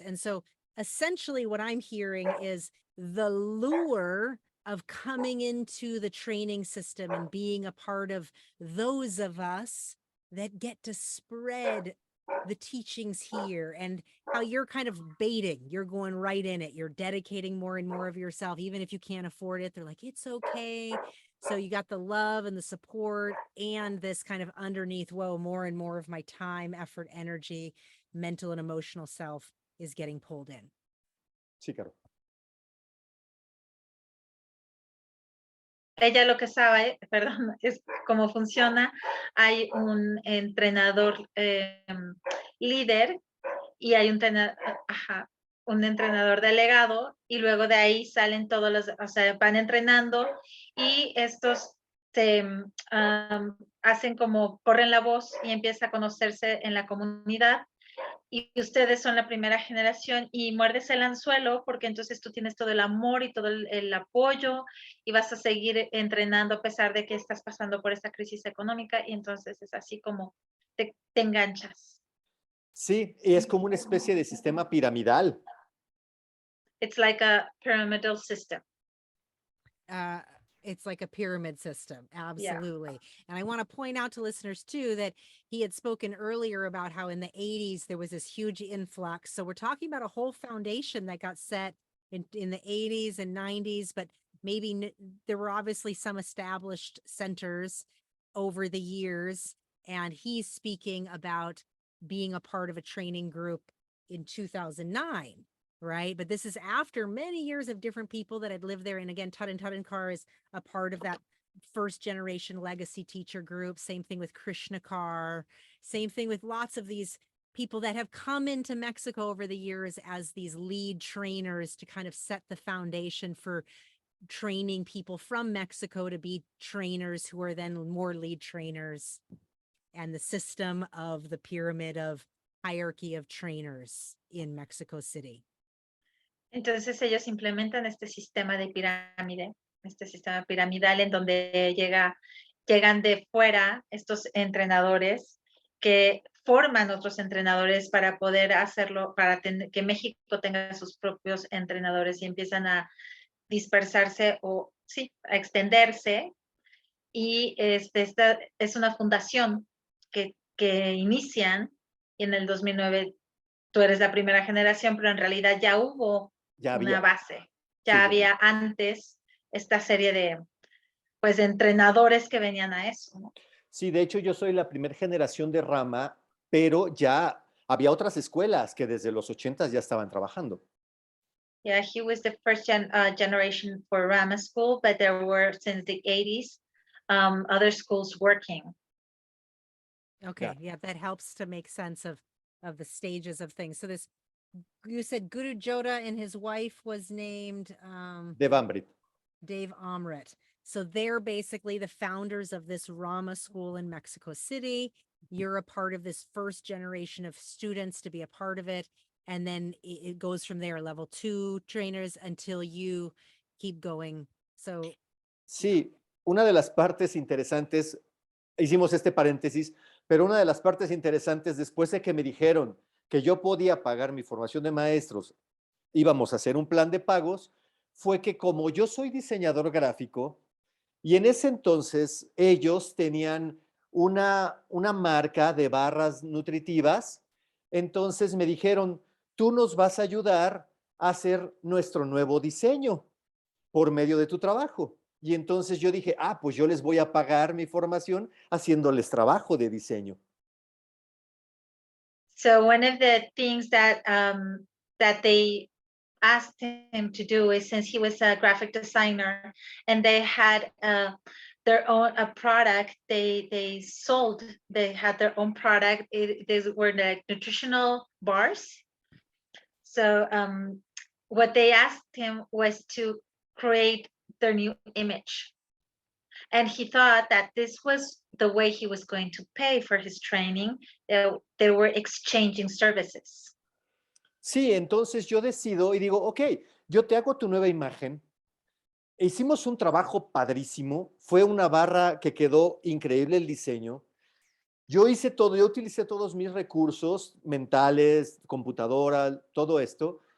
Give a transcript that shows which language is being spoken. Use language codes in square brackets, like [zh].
[en] And so essentially what I'm hearing is the lure of coming into the training system and being a part of those of us that get to spread the teachings here, and how you're kind of baiting, you're going right in it, you're dedicating more and more of yourself, even if you can't afford it. They're like, it's okay. So you got the love and the support and this kind of underneath, whoa, more and more of my time, effort, energy, mental and emotional self is getting pulled in. [es] Sí, Caro. ella lo que sabe, perdón, es cómo funciona. Hay un entrenador líder y hay un entrenador delegado y luego de ahí salen todos los, o sea, van entrenando y estos se hacen como, corren la voz y empieza a conocerse en la comunidad. Y ustedes son la primera generación y muerdes el anzuelo porque entonces tú tienes todo el amor y todo el apoyo y vas a seguir entrenando a pesar de que estás pasando por esta crisis económica y entonces es así como te enganchas. Sí, y es como una especie de sistema piramidal. [en] It's like a pyramidal system. It's like a pyramid system. Absolutely. And I want to point out to listeners too that he had spoken earlier about how in the 80s there was this huge influx. So we're talking about a whole foundation that got set in the 80s and 90s, but maybe there were obviously some established centers over the years. And he's speaking about being a part of a training group in 2009. Right. But this is after many years of different people that had lived there. And again, Tut and Tutankar is a part of that first generation legacy teacher group. Same thing with Krishnakar. Same thing with lots of these people that have come into Mexico over the years as these lead trainers to kind of set the foundation for training people from Mexico to be trainers who are then more lead trainers, and the system of the pyramid of hierarchy of trainers in Mexico City. [es] Entonces ellos implementan este sistema de pirámide, este sistema piramidal en donde llegan de fuera estos entrenadores que forman otros entrenadores para poder hacerlo, para que México tenga sus propios entrenadores y empiezan a dispersarse o sí, a extenderse. Y esta es una fundación que inician y en el 2009 tú eres la primera generación, pero en realidad ya hubo una base. Ya había antes esta serie de, pues, de entrenadores que venían a eso, ¿no? Sí, de hecho yo soy la primera generación de RaMa, pero ya había otras escuelas que desde los 80s ya estaban trabajando. [en] Yeah, he was the first generation for RaMa School, but there were since the 80s other schools working. Okay, yeah, that helps to make sense of the stages of things. So this, you said Guru Joda and his wife was named Dave Amrit. Dave Amrit. So they're basically the founders of this RaMa school in Mexico City. You're a part of this first generation of students to be a part of it. And then it goes from there, level 2 trainers until you keep going. So. [es] Sí, una de las partes interesantes, hicimos este paréntesis, pero una de las partes interesantes después de que me dijeron que yo podía pagar mi formación de maestros, íbamos a hacer un plan de pagos, fue que como yo soy diseñador gráfico, y en ese entonces ellos tenían una marca de barras nutritivas, entonces me dijeron, tú nos vas a ayudar a hacer nuestro nuevo diseño por medio de tu trabajo. Y entonces yo dije, pues yo les voy a pagar mi formación haciéndoles trabajo de diseño. [en] So one of the things that they asked him to do is, since he was a graphic designer and they had their own product, they had their own product. These were like nutritional bars. So what they asked him was to create their new image. And he thought that this was the way he was going to pay for his training. They were exchanging services. [es] Sí, entonces yo decido y digo, ok, yo te hago tu nueva imagen. Hicimos un trabajo padrísimo. Fue una barra que quedó increíble el diseño. Yo hice todo, yo utilicé todos mis recursos mentales, computadora, todo esto.